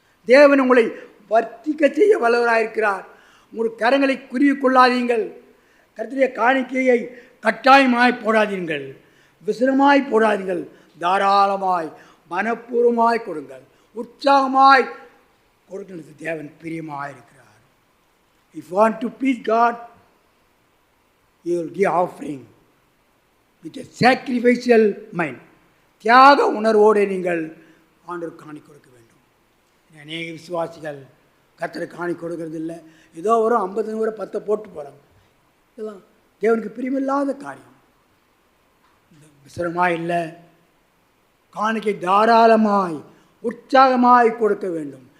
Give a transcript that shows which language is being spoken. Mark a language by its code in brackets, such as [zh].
[ta] தேவன் உங்களை வர்த்திக்க செய்ய வல்லவராயிருக்கிறார். உங்கள் கரங்களை குறுகி கொள்ளாதீங்கள். கர்த்தருடைய காணிக்கையை கட்டாயமாய் போடாதீர்கள், விசனமாய் போடாதீர்கள். தாராளமாய் மனப்பூர்வமாய் கொடுங்கள், உற்சாகமாய் கொடுக்கிறது தேவன் பிரியமாயிருக்கிறார். [en] If you want to please God, you will give offering with a sacrificial mind. [ta] தியாக உணர்வோடு நீங்கள் ஆண்டவருக்கு காணி கொடுக்க வேண்டும். அநேக விசுவாசிகள் கர்த்தருக்கு காணி கொடுக்கறது இல்லை, ஏதோ ஒரு 50 100 10 போட்டு போகிறாங்க. இதெல்லாம் தேவனுக்கு பிரியமில்லாத காரியம். விசரமாய் இல்லை, காணிக்கை தாராளமாய் உற்சாகமாய் கொடுக்க வேண்டும்.